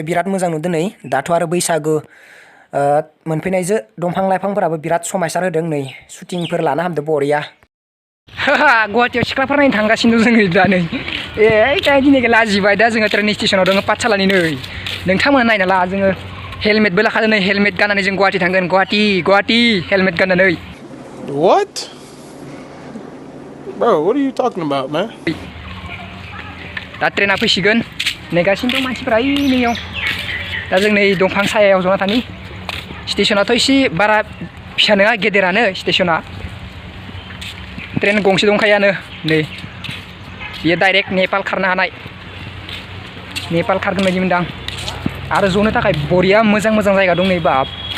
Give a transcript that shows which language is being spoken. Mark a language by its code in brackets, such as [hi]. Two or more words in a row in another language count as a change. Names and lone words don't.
[brx] बिराद मोजां नुदों नै दाथ' आरो बैसागु मोनफैनायजों दंफां लाइफांफोराबो बिराद समायसार होदों नै शुटिंफोर लानो हामदों बरिया गुवाहाटियाव सिख्लाफोर नायनो थांगासिनो दं जोङो दा नै दा दिनै लाजिबाय दा जोङो ट्रेन स्टेसनाव दङ पाठसालानि नै नोंथांमोना नायना ला जोङो हेलमेटबो लाखादों नै हेलमेट गाननानै जों गुवाहाटि थांगोन गुवाहाटि हेलमेट गाननानै [en] What? Bro, what are you talking about, man? [brx] दा ट्रेना फैसिगोन नेगासिनो दं मानसिफोरा ओइ नैयाव दा जों नै दंफां सायायाव जना थानि स्टेशनाथ' एसे बारा फिसा नङा गेदेरानो स्टेशना ट्रेन गंसे दंखायोआनो नै बियो डाइरेक्ट नेपाल खारनो हानाय नेपाल खारगोन बायदि मोनदां आरो जनो थाखाय बरिया मोजां जायगा दं नै बाब